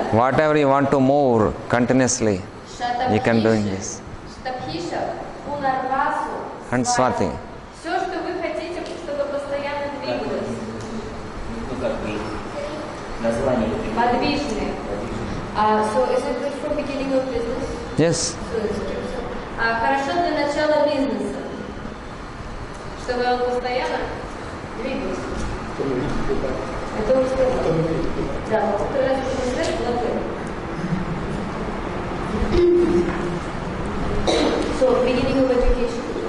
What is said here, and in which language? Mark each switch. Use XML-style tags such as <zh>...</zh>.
<en>Whatever you want to move continuously, you can do in this.</en> <ru>Штабхиша, Пунарвасу,</ru> <en>And Swati.</en> <ru>Все, что вы хотите, чтобы постоянно двигалось. Ну как бы название. Подвижные.</ru> <en>So is it good for beginning of business? Yes.</en> <ru>Хорошо для начала бизнеса. Чтобы он постоянно двигался. Это уже сказал. Да, второй раз сказать,</ru> <en>So, beginning of education.</en>